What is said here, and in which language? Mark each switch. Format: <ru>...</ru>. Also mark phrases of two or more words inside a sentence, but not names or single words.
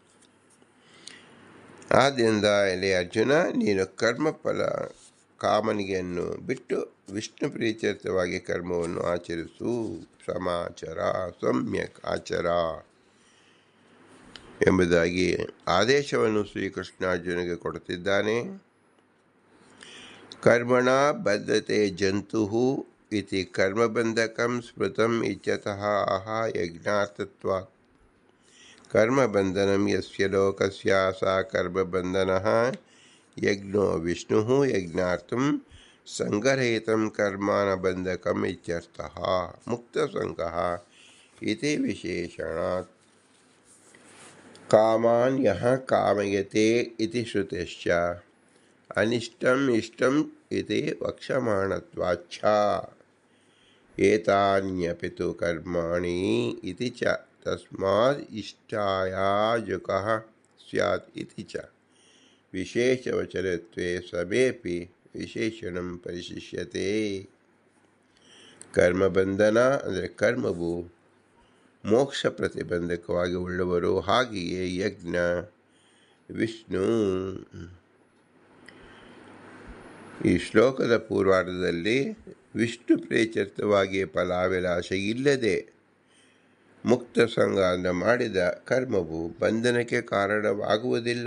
<kn>ಆದ್ದರಿಂದ ಎಲೆ ಅರ್ಜುನ, ನೀನು ಕರ್ಮಫಲ ಕಾಮನೆಯನ್ನು ಬಿಟ್ಟು ವಿಷ್ಣು ಪ್ರೀತ್ಯರ್ಥವಾಗಿ ಕರ್ಮವನ್ನು ಆಚರಿಸು.</kn> <sa>ಸಮಾಚಾರ ಸಮ್ಯಕ್ ಆಚರ</sa> <kn>ಎಂಬುದಾಗಿ ಆದೇಶವನ್ನು ಶ್ರೀಕೃಷ್ಣ ಅರ್ಜುನಿಗೆ ಕೊಡುತ್ತಿದ್ದಾನೆ.</kn> <sa>ಕರ್ಮಣ ಬದ್ಧತೆ ಜಂತು ಇತಿ ಕರ್ಮಬಂಧಕಂ ಸ್ಮೃತಂ ಇತ್ಯತಃ ಆಹ ಯಜ್ಞಾರ್ಥತ್ವಾತ್. ಕರ್ಮಬಂಧನಂ ಯಸ್ಯ ಲೋಕಸ್ಯ ಸಾ ಕರ್ಮಬಂಧನಃ ಯಜ್ಞೋ ವಿಷ್ಣುಃ ಯಜ್ಞಾರ್ಥಂ ಸಂಗರಹಿತಂ ಕರ್ಮಾನ ಬಂಧಕಂ ಇತ್ಯರ್ಥಃ. ಮುಕ್ತಸಂಗಃ ಇತಿ ವಿಶೇಷಣಾತ್. ಕಾಮಾನ್ ಯಃ ಕಾಮಯತೆ ಇತಿ ಶ್ರುತಶ್ಚ ಅನಿಷ್ಟಂ ಇಷ್ಟಂ ಇತಿ ವಕ್ಷ್ಯಮಾಣತ್ವಾಚ್ಛ. ಏತಾನ್ಯಪಿ ತು ಕರ್ಮಾಣಿ ಇತಿ ಚ ತಸ್ಮಾದ್ ಇಷ್ಟಾಯಾಜುಕಃ ಸ್ಯಾತ್ ಇತಿ ಚ. ವಿಶೇಷವಚನತ್ವೇ ಸಮೇಪಿ ವಿಶೇಷಣಂ ಪರಿಶಿಷ್ಯತೆ.</sa> <kn>ಕರ್ಮಬಂಧನ ಅಂದರೆ ಕರ್ಮವು ಮೋಕ್ಷ ಪ್ರತಿಬಂಧಕವಾಗಿ ಉಳ್ಳವರು. ಹಾಗೆಯೇ ಯಜ್ಞ, ವಿಷ್ಣು. ಈ ಶ್ಲೋಕದ ಪೂರ್ವಾರ್ಧದಲ್ಲಿ ವಿಷ್ಣು ಪ್ರೀತ್ಯರ್ಥವಾಗಿ ಫಲಾಭಿಲಾಷ ಇಲ್ಲದೆ ಮುಕ್ತ ಸಂಘದಿಂದ ಮಾಡಿದ ಕರ್ಮವು ಬಂಧನಕ್ಕೆ ಕಾರಣವಾಗುವುದಿಲ್ಲ.</kn>